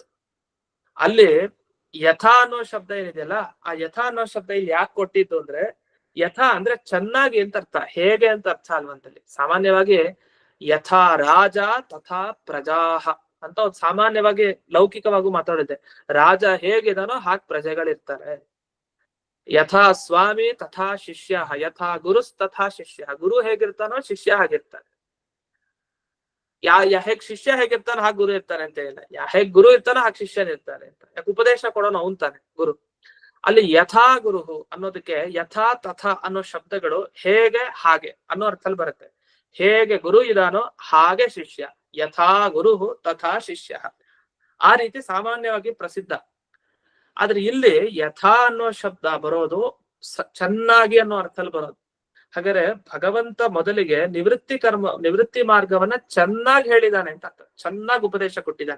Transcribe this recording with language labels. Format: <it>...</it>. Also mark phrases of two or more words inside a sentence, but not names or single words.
<kn>ಅಲ್ಲಿ ಯಥಾ ಅನ್ನೋ ಶಬ್ದ ಏನಿದೆಯಲ್ಲ, ಆ ಯಥಾ ಅನ್ನೋ ಶಬ್ದ ಇಲ್ಲಿ ಯಾಕೆ ಕೊಟ್ಟಿದ್ದು ಅಂದ್ರೆ, ಯಥಾ ಅಂದ್ರೆ ಚೆನ್ನಾಗಿ ಅಂತ ಅರ್ಥ, ಹೇಗೆ ಅಂತ ಅರ್ಥ ಅಲ್ವಂತಲ್ಲಿ. ಸಾಮಾನ್ಯವಾಗಿ</kn> <sa>ಯಥಾ ರಾಜ ತಥಾ ಪ್ರಜಾಹ</sa> <kn>ಅಂತ ಒಂದು ಸಾಮಾನ್ಯವಾಗಿ ಲೌಕಿಕವಾಗೂ ಮಾತಾಡಿದೆ. ರಾಜ ಹೇಗಿದಾನೋ ಹಾಗೆ ಪ್ರಜೆಗಳಿರ್ತಾರೆ.</kn> <sa>ಯಥಾ ಸ್ವಾಮಿ ತಥಾ ಶಿಷ್ಯ, ಯಥಾ ಗುರುಸ್ ತಥಾ ಶಿಷ್ಯ,</sa> <kn>ಗುರು ಹೇಗಿರ್ತಾನೋ ಶಿಷ್ಯ ಹಾಗಿರ್ತಾರೆ. ಹೇಗ್ ಶಿಷ್ಯ ಹೇಗಿರ್ತಾನೆ ಹಾಗೆ ಗುರು ಇರ್ತಾನೆ ಅಂತ ಇಲ್ಲ. ಹೇಗ್ ಗುರು ಇರ್ತಾನೆ ಹಾಗೆ ಶಿಷ್ಯನ ಇರ್ತಾನೆ ಅಂತ. ಯಾಕೆ ಉಪದೇಶ ಕೊಡೋನು ಅವನ್ ತಾನೆ ಗುರು. ಅಲ್ಲಿ ಯಥಾ ಗುರು ಅನ್ನೋದಕ್ಕೆ</kn> <sa>ಯಥಾ ತಥಾ</sa> <kn>ಅನ್ನೋ ಶಬ್ದಗಳು ಹೇಗೆ ಹಾಗೆ ಅನ್ನೋ ಅರ್ಥದಲ್ಲಿ ಬರುತ್ತೆ. ಹೇಗೆ ಗುರು ಇದಾನೋ ಹಾಗೆ ಶಿಷ್ಯ.</kn> <sa>ಯಥಾ ಗುರು ತಥಾ ಶಿಷ್ಯ,</sa> <kn>ಆ ರೀತಿ ಸಾಮಾನ್ಯವಾಗಿ ಪ್ರಸಿದ್ಧ. ಆದ್ರೆ ಇಲ್ಲಿ ಯಥಾ ಅನ್ನೋ ಶಬ್ದ ಬರೋದು ಚೆನ್ನಾಗಿ ಅನ್ನೋ ಅರ್ಥದಲ್ಲಿ ಬರೋದು. ಹಾಗಾದ್ರೆ ಭಗವಂತ ಮೊದಲಿಗೆ ನಿವೃತ್ತಿ ಮಾರ್ಗವನ್ನ ಚೆನ್ನಾಗಿ ಹೇಳಿದಾನೆ ಅಂತ ಅರ್ಥ, ಚೆನ್ನಾಗಿ ಉಪದೇಶ ಕೊಟ್ಟಿದ್ದಾನೆ.</kn>